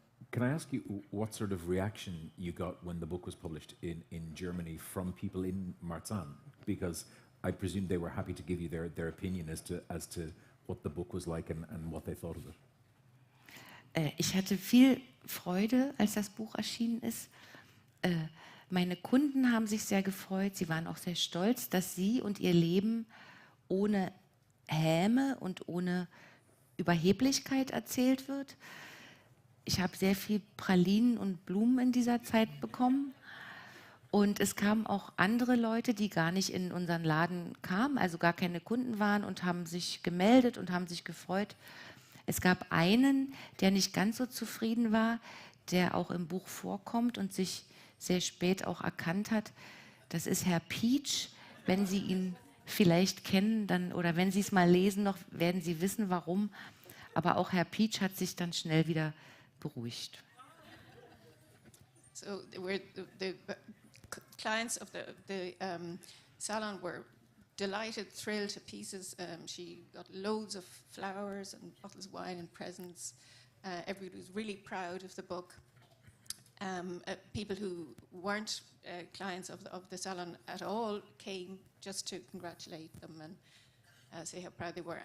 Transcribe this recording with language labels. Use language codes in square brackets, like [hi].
[en] Can I ask you what sort of reaction you got when the book was published in Germany from people in Marzahn? Because I presume they were happy to give you their opinion as to what the book was like and what they thought of it. [de] Ich hatte viel Freude, als das Buch erschienen ist. Meine Kunden haben sich sehr gefreut. Sie waren auch sehr stolz, dass sie und ihr Leben ohne Häme und ohne Überheblichkeit erzählt wird. Ich habe sehr viel Pralinen und Blumen in dieser Zeit bekommen. Und es kamen auch andere Leute, die gar nicht in unseren Laden kamen, also gar keine Kunden waren und haben sich gemeldet und haben sich gefreut. Es gab einen, der nicht ganz so zufrieden war, der auch im Buch vorkommt und sich sehr spät auch erkannt hat. Das ist Herr Peach. Wenn Sie ihn vielleicht kennen, dann, oder wenn Sie es mal lesen noch, werden Sie wissen, warum. Aber auch Herr Peach hat sich dann schnell wieder beruhigt. [en] So the clients of the salon were delighted, thrilled to pieces. She got loads of flowers and bottles of wine and presents. Everybody was really proud of the book. People who weren't clients of the salon at all came just to congratulate them and say how proud they were.